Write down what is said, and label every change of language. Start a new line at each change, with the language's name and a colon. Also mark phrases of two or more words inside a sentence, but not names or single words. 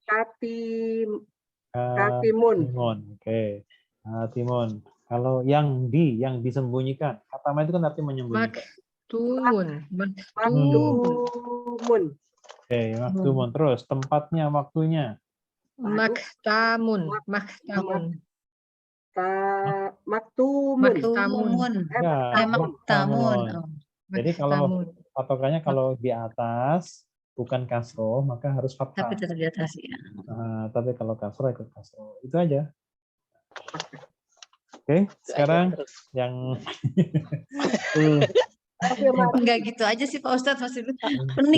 Indonesian: Oke. Katimun. Kalau yang disembunyikan, katama itu kan artinya menyembunyikan. Maktumun. Maktumun. Oke, maktumun. Terus tempatnya, waktunya. Maktamun. Maktamun. Maktumun. Maktamun. Ya, maktamun. maktamun. Oh. Jadi kalau patokannya kalau di atas bukan kasroh maka harus Tapi fathah. tetap di atas ya. Tapi kalau kasroh ikut kasroh. Itu aja. Oke, sekarang yang Enggak gitu aja sih Pak Ustadz, masih pening